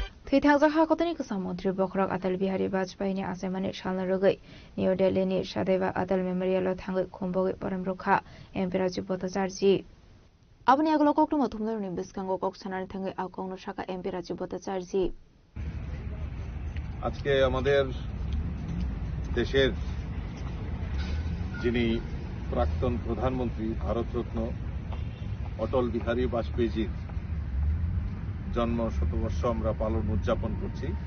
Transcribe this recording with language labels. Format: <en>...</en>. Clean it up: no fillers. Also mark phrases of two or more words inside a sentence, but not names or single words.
<trp>थैथांजाखा कतनी गोसा मन्त्री बखरक अटल बिहारी वाजपेयीनि आसामानि सालनो रगै न्यू दिल्लीनि सदैव अटल मेमोरियलआव थाङै खुम्बगै परम रखा एमपि राजीव भट्टाचार्य अपनी आगोलाव कक्टुमा थुमलारनि बिस्कांगो कक सानानि थाङै आवकावनो शाखा एमपि राजीव भट्टाचार्य</trp> <bn>আজকে আমাদের দেশের যিনি প্রাক্তন প্রধানমন্ত্রী ভারতরত্ন অটল বিহারী বাজপেয়ীজির জন্ম শতবর্ষ আমরা উদযাপন করছি।</bn>